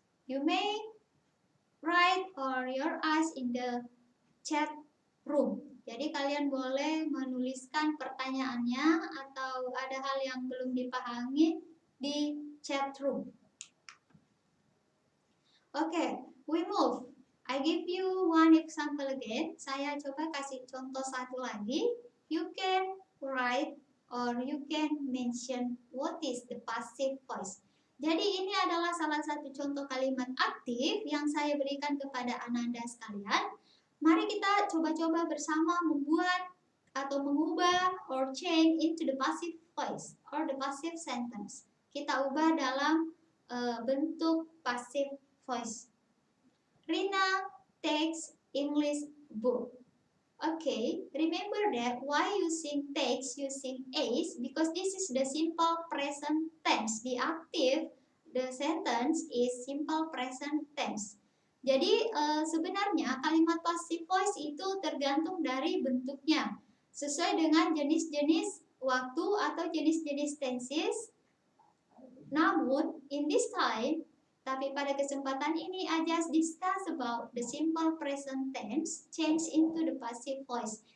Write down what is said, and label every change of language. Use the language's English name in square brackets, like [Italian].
[English] You may write or your eyes in the chat room. [Indonesian] Jadi kalian boleh menuliskan pertanyaannya atau ada hal yang belum dipahami di chat room. [English] Okay, we move. I give you one example again. [Indonesian] Saya coba kasih contoh satu lagi. [English] You can write or you can mention what is the passive voice. [Indonesian] Jadi ini adalah salah satu contoh kalimat aktif yang saya berikan kepada Ananda sekalian. Mari kita coba-coba bersama membuat atau mengubah [English] or change into the passive voice or the passive sentence. [Indonesian] Kita ubah dalam bentuk passive voice. [English] Rina takes English book. Okay, remember that why using takes using is, because this is the simple present tense. The active, the sentence is simple present tense. [Indonesian] Jadi sebenarnya kalimat passive voice itu tergantung dari bentuknya, sesuai dengan jenis-jenis waktu atau jenis-jenis tenses. Namun, [English] in this time, [Indonesian] tapi pada kesempatan ini, [English] I just discuss about the simple present tense change into the passive voice.